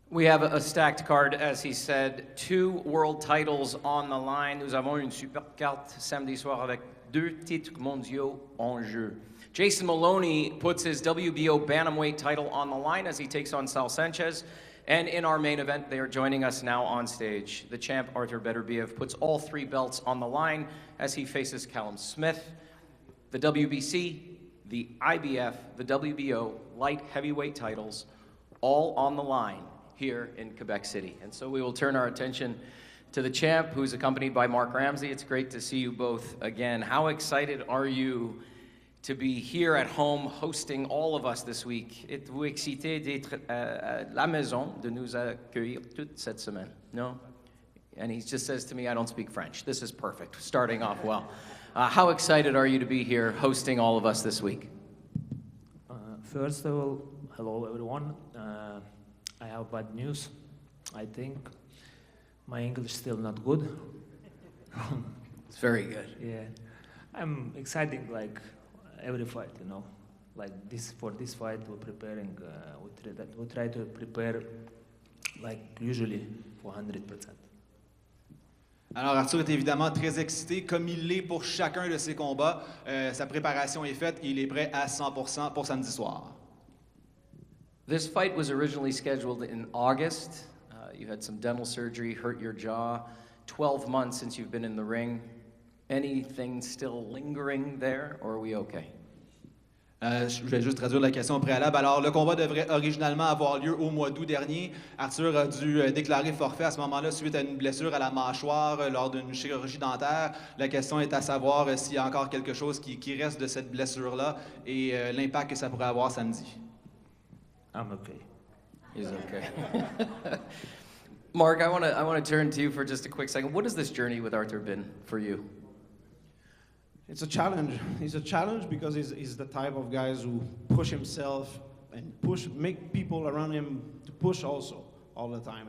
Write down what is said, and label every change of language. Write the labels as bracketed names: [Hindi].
[English] We have a stacked card, as he said. 2 world titles on the line. [French] Nous avons une super carte samedi soir avec 2 titres mondiaux en jeu. [English] Jason Maloney puts his WBO bantamweight title on the line as he takes on Sal Sanchez. And in our main event, they are joining us now on stage. The champ, Artur Beterbiev, puts all 3 belts on the line as he faces Callum Smith. The WBC, the IBF, the WBO light heavyweight titles, all on the line here in Quebec City. And so we will turn our attention to the champ, who's accompanied by Mark Ramsey. It's great to see you both again. How excited are you to be here at home hosting all of us this week? [French] Êtes-vous excité d'être à la maison, de nous accueillir toute cette semaine? [English] No? And he just says to me, I don't speak French. This is perfect, starting off well. How excited are you to be here hosting all of us this week? First of all, hello everyone. I have bad news. I think my English is still not good. It's very good. Yeah, I'm excited like every fight, you know. Like this for this fight, we're preparing. We try to prepare like usually for 100%. [French] Alors Artur est évidemment très excité, comme il l'est pour chacun de ses combats. Sa préparation est faite et il est prêt à 100% pour samedi soir. [English] This fight was originally scheduled in August. You had some dental surgery, hurt your jaw. 12 months since you've been in the ring. Anything still lingering there, or are we okay? [French] Je vais juste traduire la question au préalable. Alors, le combat devrait originalement avoir lieu au mois d'août dernier. Artur a dû déclarer forfait à ce moment-là suite à une blessure à la mâchoire lors d'une chirurgie dentaire. La question est à savoir s'il y a encore quelque chose qui reste de cette blessure-là et l'impact que ça pourrait avoir samedi. [English] I'm okay. He's okay. Mark, I want to turn to you for just a quick second. What has this journey with Artur been for you? It's a challenge. He's a challenge because he's the type of guys who push himself and make people around him to push also all the time.